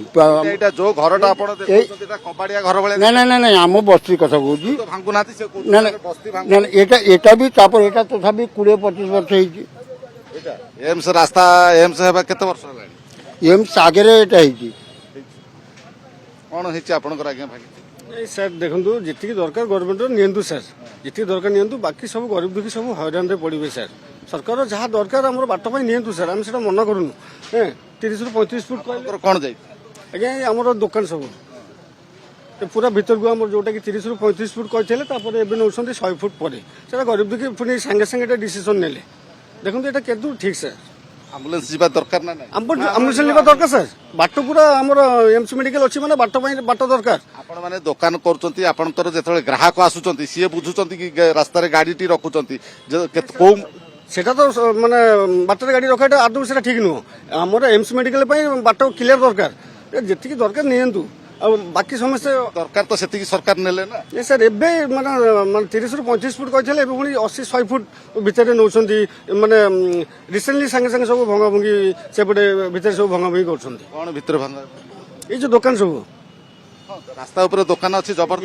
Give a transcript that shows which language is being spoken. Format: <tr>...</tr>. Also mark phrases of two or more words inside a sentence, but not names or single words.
<or>ଏଇଟା ଯୋଉ ଘରଟା ଆପଣ ଦେଖୁଛନ୍ତି ଏଟା କବାଡ଼ିଆ ଘର ଭଳିଆ। ନାଇଁ ନାଇଁ ନାଇଁ ଆମ ବସ୍ତି କଥା କହୁଛି। ତ ଭାଙ୍ଗୁନାହାନ୍ତି ସେ କହୁଛନ୍ତି ନା ନା ବସ୍ତି ନା ନା, ଏଟା ବି ତାପରେ ଏଟା ତଥାପି 20-25 ବର୍ଷ ହେଇଛି। ଏଇଟା ଏମ୍ସ ରାସ୍ତା ଏମ୍ସ ହେବା କେତେ ବର୍ଷ ହେଲାଣି? ଏମ୍ସ ଆଗରେ ଏଟା ହେଇଛି। କଣ ହେଇଛି ଆପଣଙ୍କର ଆଜ୍ଞା ଭାଙ୍ଗିଛି? ଏଇ ସାର୍ ଦେଖନ୍ତୁ ଯେଉଁଟି ଦରକାର ଗଭର୍ନମେଣ୍ଟର ନିଅନ୍ତୁ ସାର୍, ଯେଉଁଟି ଦରକାର ନିଅନ୍ତୁ, ବାକି ସବୁ ଗରିବ ଦୁଃଖୀ ସବୁ ହଇରାଣେ ପଡ଼ିବେ ସାର୍। ସରକାର ଯାହା ଦରକାର ଆମର ବାଟ ପାଇଁ ନିଅନ୍ତୁ ସାର୍, ଆମେ ସେଟା ମନା କରୁନୁ। ହଁ 30-35 ଫୁଟ କହିଲେ ଆପଣଙ୍କର କଣ ଯାଇଛି? ଆଜ୍ଞା ଆମର ଦୋକାନ ସବୁ ପୁରା ଭିତରକୁ ଆମର ଯେଉଁଟା କି 30-35 ଫୁଟ କହିଲେ ତାପରେ ଏବେ ନେଉଛନ୍ତି 100 ଫୁଟ ପରେ, ସେଟା ଗରିବ ଦୁଃଖୀ ପୁଣି ସାଙ୍ଗେ ସାଙ୍ଗେ ଏଟା ଡିସିସନ୍ ନେଲେ। ଦେଖନ୍ତୁ ଏଟା କେତେ ଠିକ୍ ସାର୍। ଆମ୍ବୁଲାନ୍ସ ଯିବା ଦରକାର ନା ନାହିଁ? ଆମ୍ବୁଲାନ୍ସ ନେବା ଦରକାର ସାର୍। ବାଟ ପୁରା ଆମର ଏମ୍ସ ମେଡିକାଲ ଅଛି ମାନେ ବାଟ ପାଇଁ ବାଟ ଦରକାର। ଆପଣମାନେ ଦୋକାନ କରୁଛନ୍ତି, ଆପଣଙ୍କର ଯେତେବେଳେ ଗ୍ରାହକ ଆସୁଛନ୍ତି ସିଏ ବୁଝୁଛନ୍ତି କି ରାସ୍ତାରେ ଗାଡ଼ିଟି ରଖୁଛନ୍ତି କୋଉ ସେଟା ତ ମାନେ ବାଟର ଗାଡ଼ି ରଖାଟା ଆଦୌ ସେଟା ଠିକ୍ ନୁହଁ। ଆମର ଏମ୍ସ ମେଡିକାଲ ପାଇଁ ବାଟ କ୍ଲିଅର ଦରକାର, ଯେତିକି ଦରକାର ନିଅନ୍ତୁ। ଆଉ ବାକି ସମସ୍ତେ ଦରକାର ତ ସେତିକି ସରକାର ନେଲେ ନା। ଏ ସାର୍ ଏବେ ମାନେ 30-35 ଫୁଟ କହିଥିଲେ, ଏବେ ପୁଣି 80-100 ଫୁଟ ଭିତରେ ନେଉଛନ୍ତି। ମାନେ ରିସେଣ୍ଟଲି ସାଙ୍ଗେ ସାଙ୍ଗେ ସବୁ ଭଙ୍ଗାଭଙ୍ଗି ସେପଟେ ଭିତରେ ସବୁ ଭଙ୍ଗାଭଙ୍ଗି କରୁଛନ୍ତି। କଣ ଭିତରେ ଭାଙ୍ଗା? ଏଇ ଯୋଉ ଦୋକାନ ସବୁ ରାସ୍ତା ଉପରେ ଦୋକାନ ଅଛି ଜବରଦସ୍ତ</or>